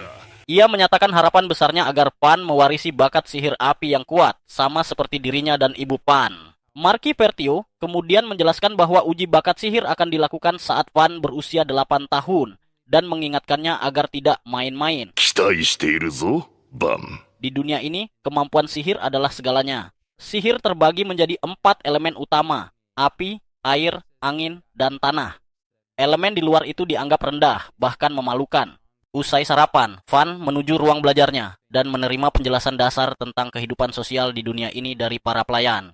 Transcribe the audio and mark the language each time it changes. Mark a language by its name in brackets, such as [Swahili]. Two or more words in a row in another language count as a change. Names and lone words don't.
[Indonesian] Ia menyatakan harapan besarnya agar Van mewarisi bakat sihir api yang kuat, sama seperti dirinya dan ibu Van. Marquis Vertio kemudian menjelaskan bahwa uji bakat sihir akan dilakukan saat Van berusia 8 tahun, dan mengingatkannya agar tidak main-main. [Japanese] 期待しているぞ、バン。 [Indonesian] Di dunia ini, kemampuan sihir adalah segalanya. Sihir terbagi menjadi 4 elemen utama, api, air, angin, dan tanah. Elemen di luar itu dianggap rendah, bahkan memalukan. Usai sarapan, Van menuju ruang belajarnya dan menerima penjelasan dasar tentang kehidupan sosial di dunia ini dari para pelayan.